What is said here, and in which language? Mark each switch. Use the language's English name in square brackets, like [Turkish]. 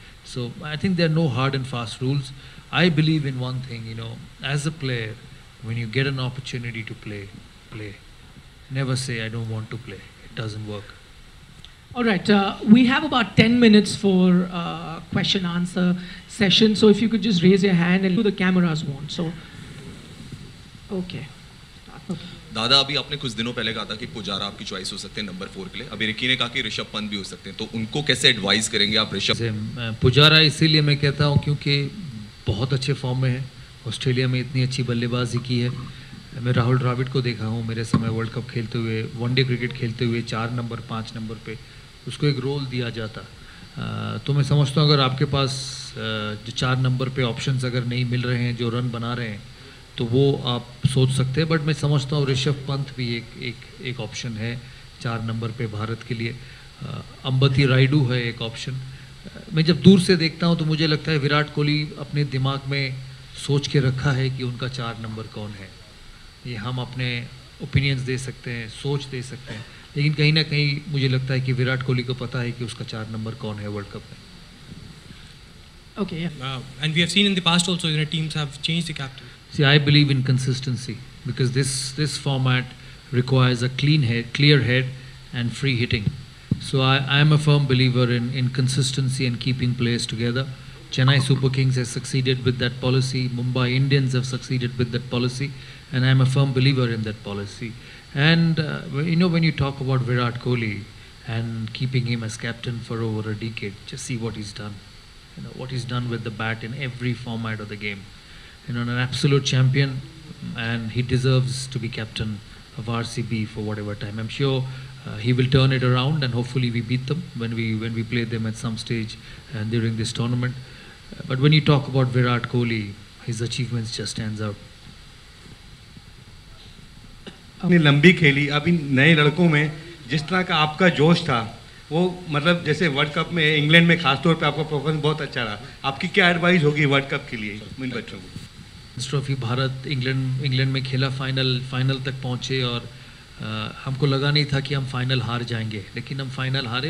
[English] So I think there are no hard and fast rules. I believe in one thing, you know, as a player, when you get an opportunity to play, play. Never say I don't want to play. It doesn't work. All right, we have about 10 minutes for question answer session. So if you could just raise your hand and who the cameras want. So, okay. [Hindi] दादा अभी आपने कुछ दिनों पहले कहा था कि पुजारा आपकी चॉइस हो सकते हैं नंबर 4 के लिए. अभी रिकी ने कहा कि ऋषभ पंत भी हो सकते हैं. तो उनको कैसे एडवाइस करेंगे आप ऋषभ? पुजारा इसीलिए मैं कहता हूँ क्योंकि बहुत अच्छे फॉर्म में है. ऑस्ट्रेलिया में इतनी अच्छी बल्लेबाजी की है. मैं राहुल द्रविड़ को देखा हूँ मेरे समय वर्ल्ड कप खेलते हुए, वनडे क्रिकेट खेलते हुए 4 नंबर 5 नंबर पे उसको एक रोल दिया जाता. तो मैं समझता हूँ अगर आपके पास जो 4 नंबर पे ऑप्शंस अगर नहीं मिल रहे हैं, जो रन बना रहे हैं, तो वो आप सोच सकते हैं. बट मैं समझता हूँ ऋषभ पंत भी एक ऑप्शन है 4 नंबर पे भारत के लिए. अंबती रायडू है एक ऑप्शन. मैं जब दूर से देखता हूँ तो मुझे लगता है विराट कोहली अपने दिमाग में सोच के रखा है कि उनका 4 नंबर कौन है. ये हम अपने ओपिनियंस दे सकते हैं, सोच दे सकते हैं, लेकिन कहीं ना कहीं मुझे लगता है कि विराट कोहली को पता है कि उसका 4 नंबर कौन है वर्ल्ड कप में. [English] Okay, yeah. And we have seen in the past also, you know, teams have changed the captain. See, I believe in consistency because this format requires a clear head and free hitting. So I am a firm believer in consistency and keeping players together. Chennai Super Kings has succeeded with that policy. Mumbai Indians have succeeded with that policy, and I am a firm believer in that policy. And you know, when you talk about Virat Kohli and keeping him as captain for over a decade, just see what he's done. You know what he's done with the bat in every format of the game. You know, an absolute champion, and he deserves to be captain of RCB for whatever time. I'm sure he will turn it around, and hopefully we beat them when we play them at some stage during this tournament. But when you talk about Virat Kohli, his achievements just stands out. [Hindi] आपने लंबी खेली. अभी नए लड़कों में जिस तरह का आपका जोश था, वो मतलब जैसे वर्ल्ड कप में इंग्लैंड में खासतौर पे आपका परफॉर्मेंस बहुत अच्छा रहा. आपकी क्या एडवाइस होगी वर्ल्ड कप के लिए इन बच्चों को? ट्रॉफी भारत इंग्लैंड में खेला, फाइनल तक पहुंचे, और हमको लगा नहीं था कि हम फाइनल हार जाएंगे, लेकिन हम फाइनल हारे.